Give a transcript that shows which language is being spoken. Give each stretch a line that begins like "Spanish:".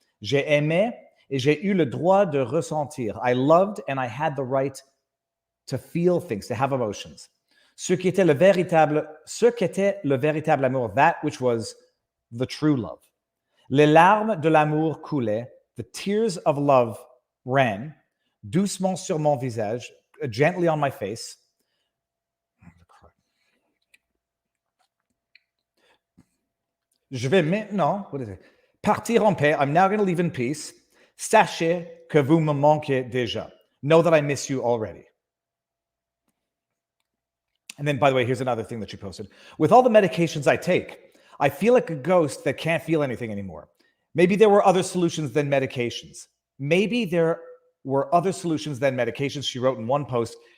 French: J'ai aimé et j'ai eu le droit de ressentir.
English: I loved and I had the right to feel things, to have emotions.
French: Ce qu'était le véritable amour,
English: that which was the true love.
French: Les larmes de l'amour coulaient,
English: the tears of love ran,
French: doucement sur mon visage,
English: gently on my face.
French: Je vais maintenant, partir en paix.
English: I'm now going to leave in peace.
French: Sachez que vous me manquez déjà.
English: Know that I miss you already. And then, by the way, here's another thing that she posted. With all the medications I take, I feel like a ghost that can't feel anything anymore. Maybe there were other solutions than medications. Maybe there were other solutions than medications, she wrote in one post.